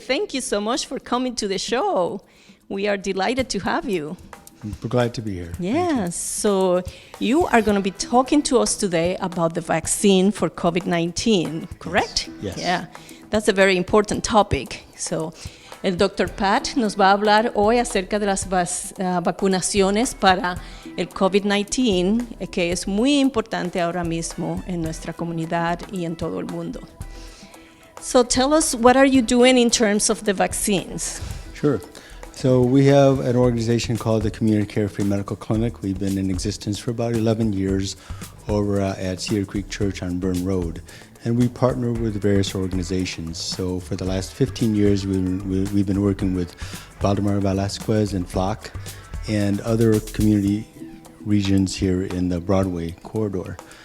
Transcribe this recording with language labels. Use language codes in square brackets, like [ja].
[en] Thank you so much for coming to the show. We are delighted to have you. We're glad to be here. Yes, so you are going to be talking to us today about the vaccine for COVID-19, correct? Yes. Yeah, that's a very important topic. So, [es] el [en] Dr. [es] Paat nos va a hablar hoy acerca de las vacunaciones para el COVID-19, que es muy importante ahora mismo en nuestra comunidad y en todo el mundo. [en] So tell us, what are you doing in terms of the vaccines? Sure. So we have an organization called the Community Care Free Medical Clinic. We've been in existence for about 11 years over at Cedar Creek Church on Burn Road. And we partner with various organizations. So for the last 15 years, we've been working with Valdemar Velasquez and Flock and other community regions here in the Broadway corridor.